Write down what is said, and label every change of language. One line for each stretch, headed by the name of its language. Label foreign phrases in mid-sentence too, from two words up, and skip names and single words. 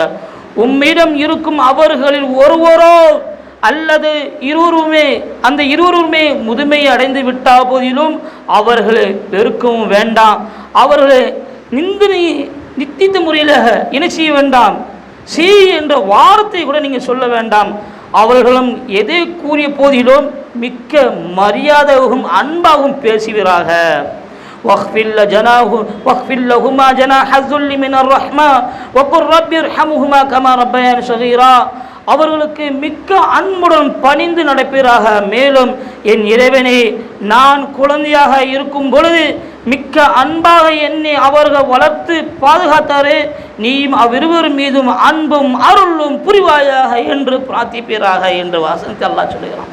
Tamil: உம்மிடம் இருக்கும் அவர்களில் ஒருவரோ அல்லது அந்த இருவருமே முதுமையை அடைந்து விட்டா போதிலும் அவர்களை வெறுக்கவும் வேண்டாம், அவர்களை நித்தித்த முறையில் என்ன செய்ய வேண்டாம், என்ற வார்த்தை கூட நீங்கள் சொல்ல வேண்டாம். அவர்களும் எதை கூறிய போதிலும் மிக்க மரியாதையாகவும் அன்பாகவும் பேசுகிறாக.
Arabic: واخفض لهما جناح الذل من الرحمة وقل رب ارحمهما كما ربياني صغيرا.
Tamil: அவர்களுக்கு மிக்க அன்புடன் பணிந்து நடப்பீராக. மேலும் என் இறைவனே, நான் குழந்தையாக இருக்கும் பொழுது மிக்க அன்பாக என்னை அவர்கள் வளர்த்து பாதுகாத்தாரே, நீயும் அவ்விருவர் மீதும் அன்பும் அருளும் புரிவாயாக என்று பிரார்த்திப்பீராக என்று வாசனத்தை அல்லாஹ் சொல்லுகிறான்.